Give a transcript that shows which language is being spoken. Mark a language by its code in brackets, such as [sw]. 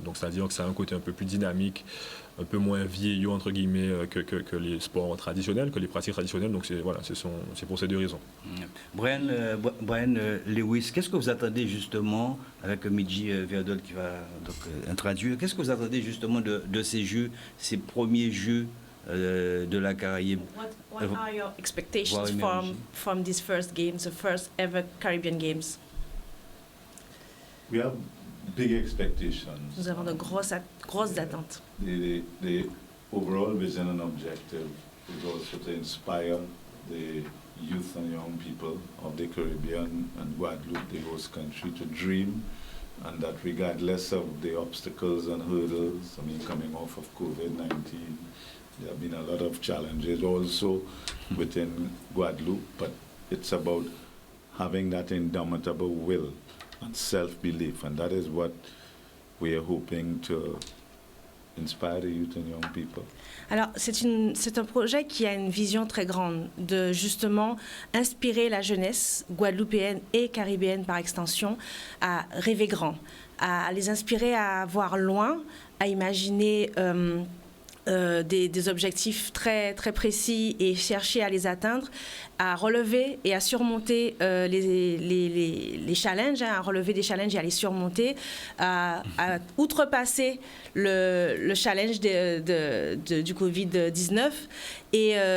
[fr] Donc c'est-à-dire que ça a un côté un peu plus dynamique, un peu moins vieillot entre guillemets que les sports traditionnels, que les pratiques traditionnelles. Donc c'est pour ces 2 raisons. Brian Lewis, qu'est-ce que vous attendez justement avec Midji Verdol qui va donc introduire? Qu'est-ce que vous attendez justement de ces jeux, ces premiers jeux de la Caraïbe? [en] What are your expectations from these first games, the first ever Caribbean Games? We have big expectations. [fr] Nous avons de grosses attentes. [en] The overall vision and objective is also to inspire the youth and young people of the Caribbean and Guadeloupe, the host country, to dream, and that regardless of the obstacles and hurdles, coming off of COVID-19, there have been a lot of challenges also within Guadeloupe, but it's about having that indomitable will and self-belief, and that is what we are hoping to inspire the youth and young people. [fr] Alors, c'est un projet qui a une vision très grande de justement inspirer la jeunesse guadeloupéenne et caribéenne par extension à rêver grand, à les inspirer à voir loin, à imaginer des objectifs très, très précis et chercher à les atteindre, à relever et à surmonter les challenges, à relever des challenges et à les surmonter, à outrepasser le challenge du Covid-19 et